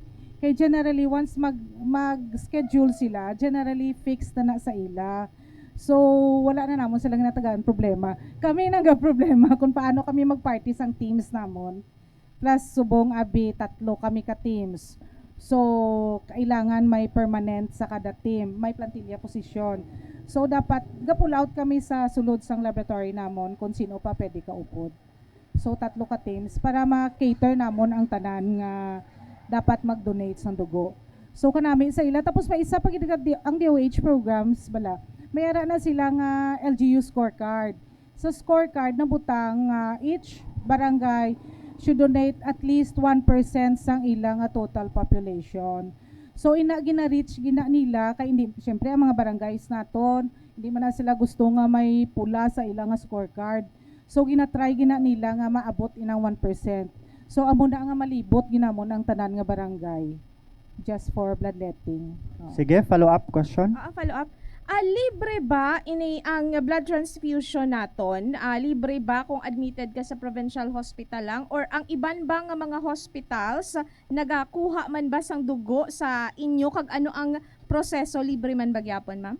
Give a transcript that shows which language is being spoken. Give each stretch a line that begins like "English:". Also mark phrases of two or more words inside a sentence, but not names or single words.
Hiligaynon: Kay generally once mag-schedule sila, generally fixed na sa ila. So wala na namon silang natagaan problema. Kami naga problema kung paano kami mag-party sang teams namon. Plus subong abi tatlo kami ka teams. So kailangan may permanent sa kada team, may plantilla position. So dapat ga-pull out kami sa sulod sang laboratory namon kung sino pa pwede ka upod. So tatlo ka teams para ma-cater namon ang tanan nga dapat mag-donate sang dugo. So kanami sa ila tapos may isa pa gid ang DOH programs bala. Mayara na sila nga LGU scorecard. Sa scorecard na butang
English: each barangay should donate at least 1%
Hiligaynon: sang ilang total population. So gina-reach nila kay hindi syempre ang mga barangays naton hindi man na sila gusto nga may pula sa ilang scorecard. So ginatry gina nila nga maabot inang 1%. So amo na nga malibot ginamon ang tanan nga barangay
English: just for bloodletting.
Hiligaynon: Sige,
English: follow-up question. Follow up.
Hiligaynon: Libre ba ini ang
English: blood transfusion
Hiligaynon: naton? Libre ba kung admitted ka sa
English: provincial hospital
Hiligaynon: lang or ang iban ba nga mga hospitals nagakuha man ba sang dugo sa inyo kag ano ang proseso, libre man ba gyapon, ma'am?